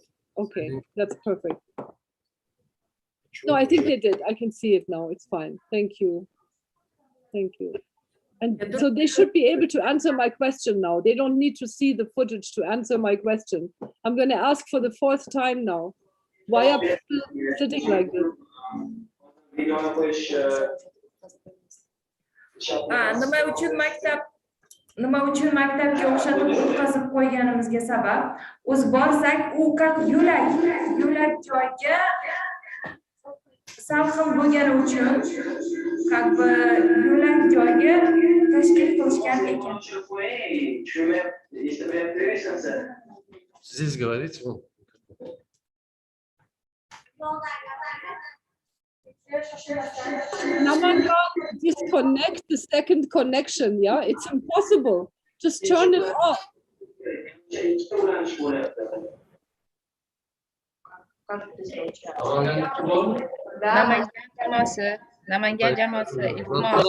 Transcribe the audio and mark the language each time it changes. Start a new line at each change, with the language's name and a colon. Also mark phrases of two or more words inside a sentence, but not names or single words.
English: Okay, that's perfect. No, I think they did. I can see it now. It's fine. Thank you. Thank you. And so they should be able to answer my question now. They don't need to see the footage to answer my question. I'm going to ask for the fourth time now. Why are people sitting like this?
Uzbek: Nima uchun maktabga o'xshatib o'tkazib qo'yganimizga sabab, o'z borsak, u как yo'lak joyga salqin bo'lgani uchun,
Russian: как бы
Uzbek: yo'lak joyga tashkil qilishgan ekan.
Russian: Здесь говорите.
Uzbek: Namangan,
English: disconnect the second connection. Yeah, it's impossible. Just turn it off.
Uzbek: Namangan jamoasi, iltimos.